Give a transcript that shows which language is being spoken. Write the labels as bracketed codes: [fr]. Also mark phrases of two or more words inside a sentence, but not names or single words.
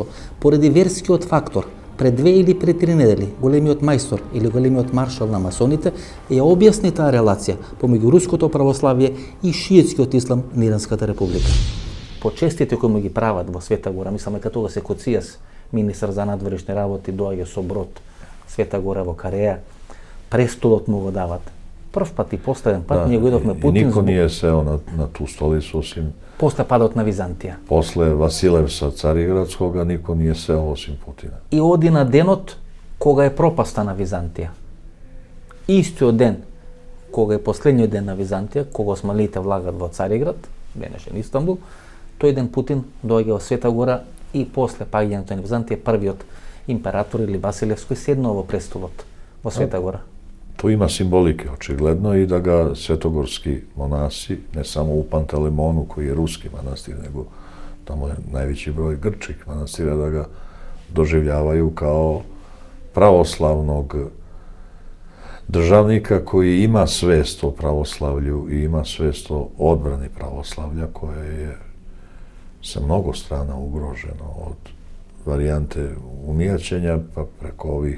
[mk] Поради верскиот фактор. Пред 2 или пред 3 недели големиот мајстор или големиот маршал на масоните ја објасни таа релација помеѓу руското православие и шиитскиот ислам на Иранската република. Почестите кои му ги прават во Света Гора, мислам дека тога се Коцијас, министар за надворешни работи, доаѓа со брод Света Гора во Кареја, престолот му го дават. Прв пат и последен пат ние го идовме Путин. [sr] И нико nije seo na tu stolicu osim... [mk] После падот на Византија. [sr] После Василевса Цариградскога нико nije seo osim Putina. [mk] И оди на денот кога е пропаста на Византија. Истиот ден кога е последниот ден на Византија, кога османлите влагат во Цариград, денешен Истанбул, тој ден Путин доаѓа во Света Гора и после паѓањето на Византија првиот император или Василевски седнува во престолот во Света Гора. [sr] To ima simbolike, očigledno, i da ga svetogorski monasi, ne samo u Pantelemonu, koji je ruski manastir, nego tamo je najveći broj grčkih manastira, da ga doživljavaju kao pravoslavnog državnika koji ima svest o pravoslavlju i ima svest o odbrani pravoslavlja, koje je sa mnogo strana ugroženo, od varijante unijaćenja pa preko ovih.